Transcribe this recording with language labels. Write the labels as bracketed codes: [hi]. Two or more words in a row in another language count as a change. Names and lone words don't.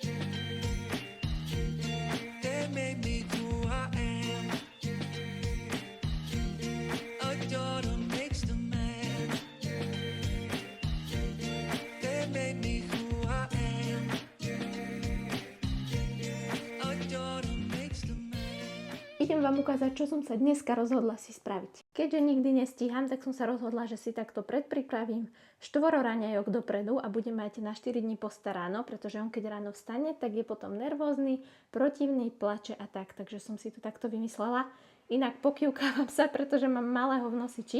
[en] That made me who I am. A daughter makes the man. That made me who I am. A daughter makes the man. [sk] Idem vám ukázať, čo som sa dneska rozhodla si spraviť. Keďže nikdy nestíham, tak som sa rozhodla, že si takto predpripravím 4 raňajok dopredu a budem mať na 4 dní postaráno, pretože on keď ráno vstane, tak je potom nervózny, protivný, plače a tak. Takže som si to takto vymyslela. Inak pokývkávam sa, pretože mám malého v nosiči.